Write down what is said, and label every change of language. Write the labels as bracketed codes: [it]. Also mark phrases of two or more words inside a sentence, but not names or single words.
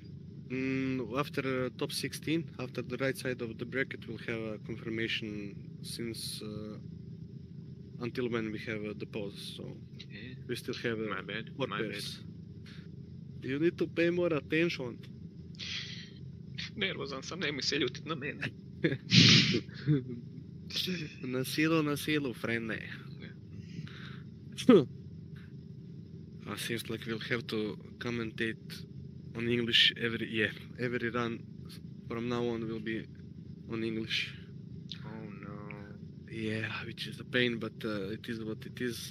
[en] After top 16, after the right side of the bracket, we'll have a confirmation since until when we have the pause. So Yeah. we still have My bad. 4 My bad. pairs. You need to pay more attention. [hr] Nervozan sam, nemoj se ljutit na mene. Na silu, frende. [en] Seems like we'll have to commentate on English every run from now on will be on English. Oh no. Yeah, which is a pain, but it is what it is.